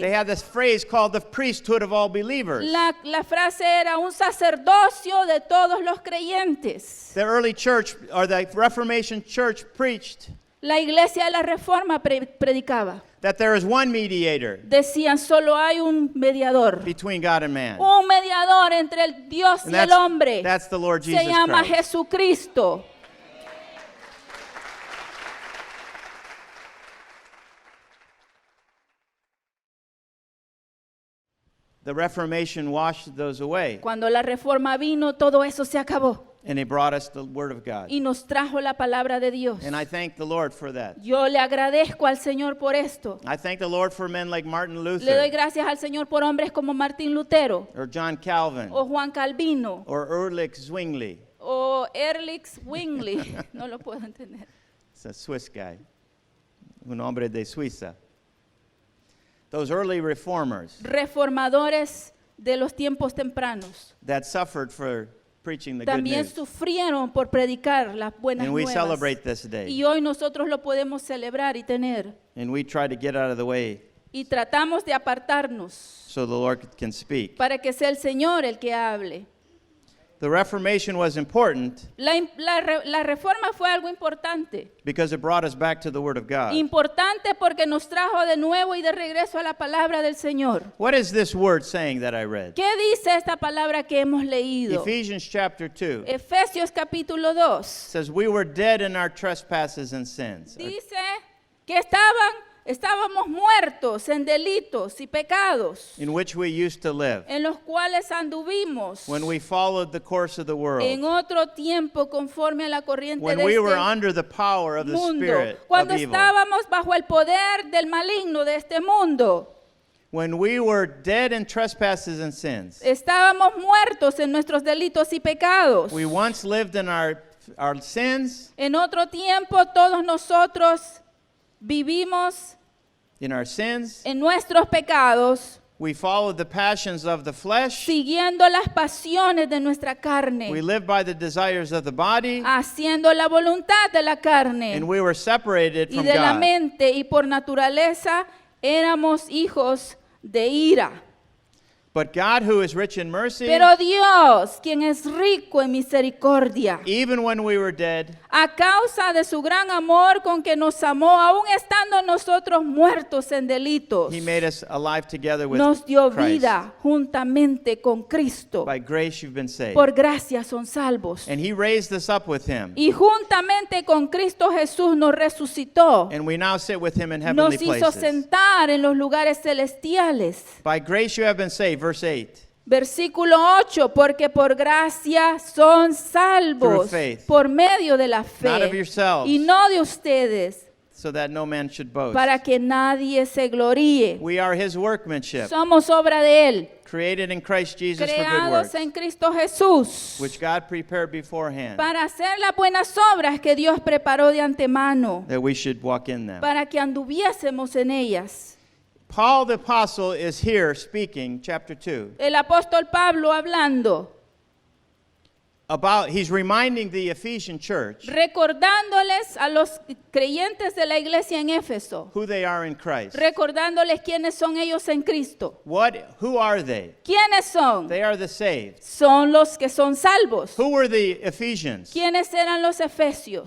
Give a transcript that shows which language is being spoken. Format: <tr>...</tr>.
<en>They had this phrase called the priesthood of all believers.</en> <es>La frase era un sacerdocio de todos los creyentes.</es> <en>The early church, or the Reformation church, preached</en> <es>La iglesia de la reforma predicaba.</es> <en>that there is one mediator</en> <es>Decían, solo hay un mediador.</es> <en>between God and man.</en> <es>Un mediador entre el Dios</es> <en>And</en> <es>y el hombre.</es> <en>that's the Lord Jesus</en> <es>Se llama</es> <en>Christ.</en> <es>Jesucristo.</es> <en>The Reformation washed those away,</en> <es>Cuando la reforma vino, todo eso se acabó.</es> <en>and it brought us the Word of God.</en> <es>Y nos trajo la palabra de Dios.</es> <en>And I thank the Lord for that.</en> <es>Yo le agradezco al Señor por esto.</es> <en>I thank the Lord for men like Martin</en> <es>Le doy</es> <en>Luther,</en> <es>gracias al Señor por hombres como Martín Lutero,</es> <en>or John Calvin,</en> <es>o Juan Calvino,</es> <en>or Ulrich Zwingli.</en> <es>o Erlich Zwingli. No lo puedo entender.</es> <en>It's a Swiss guy,</en> <es>un hombre de Suiza.</es> <en>Those early reformers</en> <es>Reformadores de los tiempos tempranos.</es> <en>that suffered for preaching the good</en> <es>También</es> <en>news.</en> <es>sufrieron por predicar las buenas</es> <en>And we</en> <es>nuevas.</es> <en>celebrate this day.</en> <es>Y hoy nosotros lo podemos celebrar y tener.</es> <en>And we try to get out of the way</en> <es>Y tratamos de apartarnos</es> <en>so the Lord can speak.</en> <es>para que sea el Señor el que hable.</es> <en>The Reformation was important</en> <es>La reforma fue algo importante.</es> <en>because it brought us back to the Word of God.</en> <es>Importante porque nos trajo de nuevo y de regreso a la palabra del Señor.</es> <en>What is this word saying that I read?</en> <es>¿Qué dice esta palabra que hemos leído?</es> <en>Ephesians chapter 2</en> <es>Efesios capítulo 2.</es> <en>says, we were dead in our trespasses and sins.</en> <es>Dice que estábamos muertos en delitos y pecados,</es> <en>In which we used to live</en> <es>en los cuales anduvimos</es> <en>when we followed the course of the</en> <es>en</es> <en>world,</en> <es>otro tiempo conforme a la corriente</es> <en>when</en> <es>de</es> <en>we were</en> <es>este</es> <en>under the power of the</en> <es>mundo,</es> <en>spirit of</en> <es>cuando</es> <en>evil,</en> <es>estábamos bajo el poder del maligno de este mundo.</es> <en>when we were dead in trespasses and sins.</en> <es>Estábamos muertos en nuestros delitos y pecados.</es> <en>We once lived in our sins,</en> <es>En otro tiempo todos nosotros vivimos</es> <en>in our sins.</en> <es>en nuestros pecados,</es> <en>We followed the passions of the flesh.</en> <es>siguiendo las pasiones de nuestra carne,</es> <en>We lived by the desires of the body,</en> <es>haciendo la voluntad de la carne</es> <en>and we were separated</en> <es>y</es> <en>from</en> <es>de la</es> <en>God.</en> <es>mente, y por naturaleza éramos hijos de ira.</es> <en>But God, who is rich in mercy,</en> <es>Pero Dios, quien es rico en misericordia,</es> <en>even when we were dead,</en> <es>a causa de su gran amor con que nos amó, aún estando nosotros muertos en delitos,</es> <en>He made us alive together with</en> <es>nos dio</es> <en>Christ.</en> <es>vida juntamente con Cristo.</es> <en>By grace you've been saved.</en> <es>Por gracia son salvos.</es> <en>And He raised us up with Him.</en> <es>Y juntamente con Cristo Jesús nos resucitó.</es> <en>And we now sit with Him in heavenly</en> <es>Nos hizo</es> <en>places.</en> <es>sentar en los lugares celestiales.</es> <en>By grace you have been saved. Verse 8.</en> <es>Versículo 8, porque por gracia son salvos</es> <en>Through faith.</en> <es>por medio de la</es> <en>Not of</en> <es>fe</es> <en>yourselves,</en> <es>y no de ustedes,</es> <en>so that no man should boast.</en> <es>para que nadie se gloríe.</es> <en>We are His workmanship,</en> <es>Somos obra de Él,</es> <en>created in Christ Jesus for good</en> <es>creados</es> <en>works,</en> <es>en Cristo Jesús,</es> <en>which God prepared beforehand,</en> <es>para hacer las buenas obras que Dios preparó de antemano,</es> <en>that we should walk in them.</en> <es>para que anduviésemos en ellas.</es> <en>Paul the apostle is here speaking, chapter 2,</en> <es>El apóstol Pablo hablando,</es> <en>he's reminding the Ephesian church</en> <es>recordándoles a los creyentes de la iglesia en Éfeso,</es> <en>who they are in Christ.</en> <es>recordándoles quiénes son ellos en Cristo.</es> <en>Who are they?</en> <es>¿Quiénes son?</es> <en>They are the saved.</en> <es>Son los que son salvos.</es> <en>Who were the Ephesians?</en> <es>¿Quiénes eran los efesios?</es>